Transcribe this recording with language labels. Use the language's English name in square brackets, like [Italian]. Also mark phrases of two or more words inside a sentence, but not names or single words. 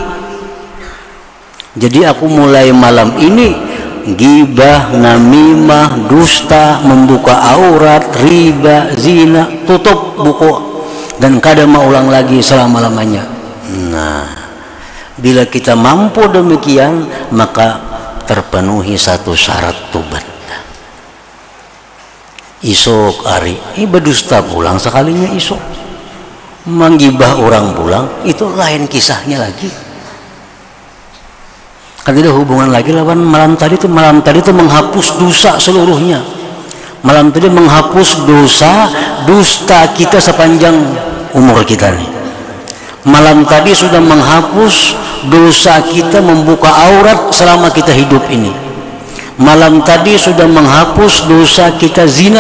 [Banjar] Jadi aku mulai malam ini gibah, namimah, dusta, membuka aurat, riba, zina, tutup buku dan kada mau ulang lagi selama-lamanya. Nah, bila kita mampu demikian, maka terpenuhi satu syarat tobat. Isok hari ini berdusta pulang sekalinya, isok menggibah orang pulang, itu lain kisahnya lagi. Kan tidak hubungan lagi lawan malam tadi itu. Malam tadi itu menghapus dosa seluruhnya. Malam tadi menghapus dosa dusta kita sepanjang umur kita nih. Malam tadi sudah menghapus dosa kita membuka aurat selama kita hidup ini. Malam tadi sudah menghapus dosa kita zina.